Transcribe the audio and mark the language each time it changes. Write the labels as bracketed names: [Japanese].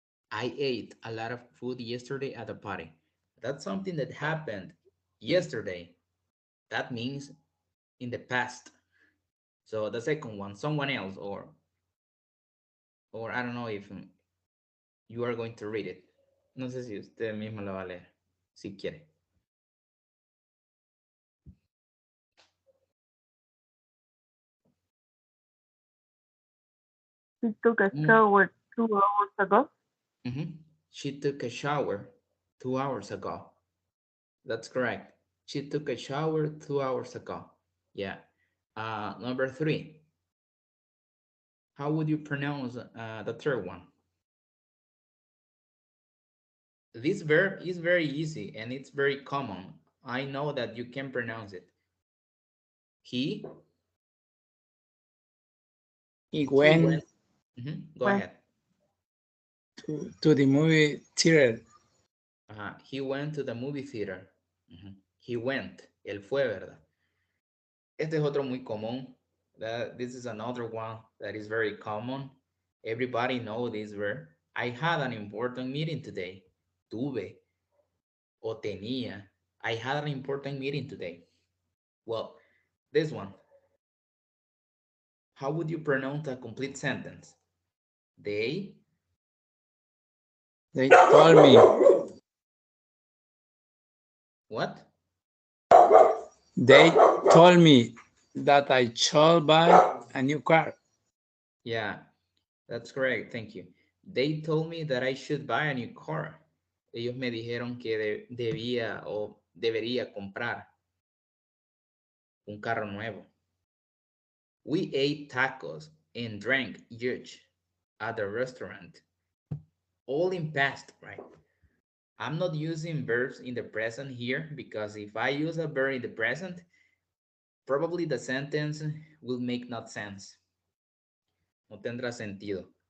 [English] I ate a lot of food yesterday at a party. That's something that happened yesterday. That means in the past. So the second one, someone else, or I don't know if you are going to read it. [Spanish] No sé si usted mismo lo va a leer, si quiere. [English] She took a Mm, shower 2 hours ago. mhm. She took a shower 2 hours ago. That's correct. She took a shower 2 hours ago. Yeah. Number three. How would you pronounce the third one? This verb is very easy and it's very common. I know that you can pronounce it. He He he went. went Go Went. ahead. to the movie theater. He went to the movie theater. He went. [Spanish] Él fue, ¿verdad? Este es otro muy común. [English] This is another one that is very common. Everybody know this verb. I had an important meeting today. [Spanish] Tuve o tenía. [English] I had an important meeting today. Well, this one. How would you pronounce a complete sentence? They told me. what? They told me that I should buy a new car. Yeah, that's correct. Thank you. They told me that I should buy a new car. [Spanish] Ellos me dijeron que debía o debería comprar un carro nuevo. [English] We ate tacos and drank huge at the restaurant. All in past, right? I'm not using verbs in the present here because if I use a verb in the present, probably the sentence will make not sense. [Spanish] No tendrá sentido.